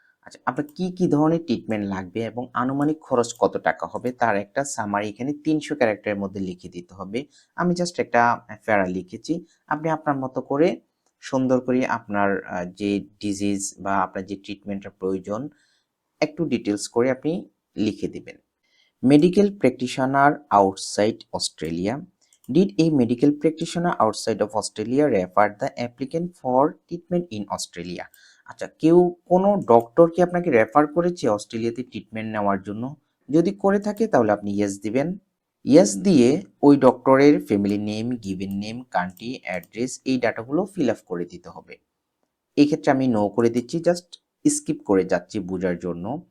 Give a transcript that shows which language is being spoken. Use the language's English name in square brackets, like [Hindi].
[Bangla] আচ্ছা, আপনার কি কি ধরনের ট্রিটমেন্ট লাগবে এবং আনুমানিক খরচ কত টাকা হবে তার একটা সামারি এখানে 300 ক্যারেক্টারের মধ্যে লিখে দিতে হবে। আমি জাস্ট একটা প্যারা লিখেছি, আপনি আপনার মতো করে সুন্দর করে আপনার যে ডিজিজ বা আপনার যে ট্রিটমেন্টের প্রয়োজন একটু ডিটেলস করে আপনি লিখে দিবেন। [English] Medical practitioner outside Australia, did a medical practitioner outside of Australia refer the applicant for treatment in Australia? [Bangla] আচ্ছা, কেউ কোনো ডক্টর কি আপনাকে রেফার করেছে অস্ট্রেলিয়াতে ট্রিটমেন্ট নেওয়ার জন্য? যদি করে থাকে তাহলে আপনি ইয়েস দিবেন। ইয়েস দিয়ে ওই ডক্টরের family name, given name, country, address, এই ডাটাগুলো ফিল আপ করে দিতে হবে। এই ক্ষেত্রে আমি নো করে দিচ্ছি, জাস্ট স্কিপ করে যাচ্ছি বোঝার জন্য।